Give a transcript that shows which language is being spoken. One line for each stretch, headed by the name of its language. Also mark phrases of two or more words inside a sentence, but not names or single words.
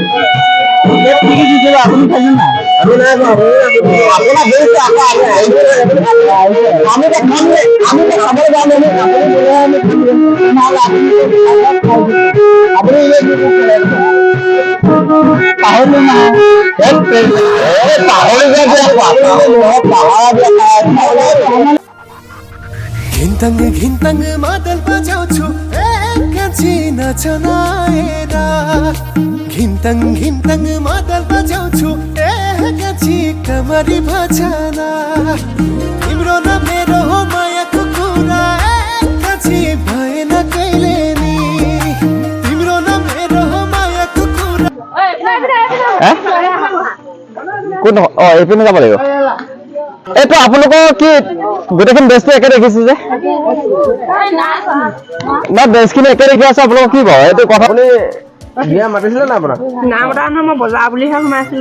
Assamese: আপুনি খাইছে নাই? আমি নাই আপোনাক আমি খাবলৈ যাম আপুনি পাহৰিলো নাই
Nepali: घिन्तंग मादल बजाउँछु एकैछिन नचनाएर घिन्तंग मादल बजाउँछु एकैछिन कमरी भजना तिम्रो न मेरो हो मायाको कुरा एकैछिन भएन कहिले नि तिम्रो न मेरो हो मायाको कुरा
Assamese: কোন এইপিনে যাব লাগিব এইটো আপোনালোকৰ কি গোটেইখন বেছটো একে দেখিছে যে না বেছখিনি একে দেখি আছে আপোনালোকৰ কি বাৰু এইটো কথা আপুনি বিয়া মাতিছিলে না আপোনাক না মতা নহয় মই বজাৰ বুলিহে সোমাইছিলো